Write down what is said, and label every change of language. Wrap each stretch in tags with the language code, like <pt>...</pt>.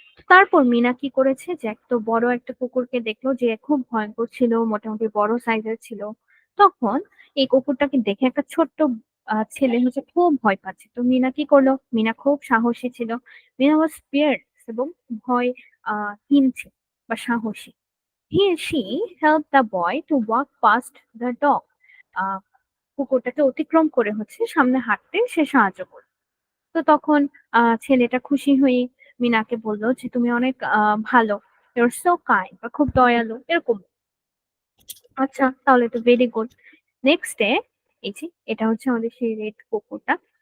<bn>তারপর মিনা কি করেছে, যে এত বড় একটা কুকুরকে দেখলো যে খুব ভয়ঙ্কর ছিল, মোটামুটি বড় সাইজের ছিল। তখন এই কুকুরটাকে দেখে একটা ছোট্ট ছেলে হচ্ছে খুব ভয় পাচ্ছে। তো মিনা কি করলো, মিনা খুব সাহসী ছিল।</bn> <en>Meena was fearless</en> <bn>এবং ভয় হীন ছিল বা সাহসী।</bn> <en>She helped the boy to walk past the dog.</en> <bn>আহ কুকুরটাকে অতিক্রম করে হচ্ছে সামনে হাঁটতে সে সাহায্য করলো। তো তখন ছেলেটা খুশি হয়ে মিনাকে বলল যে তুমি অনেক ভালো,</bn> <en>you're so kind,</en> <bn>বা খুব দয়ালু এরকম। আচ্ছা তাহলে তো ভেরি গুড। নেক্সট ডে, এই যে এটা হচ্ছে আমাদের সেই রেড কুকুরটা।</bn>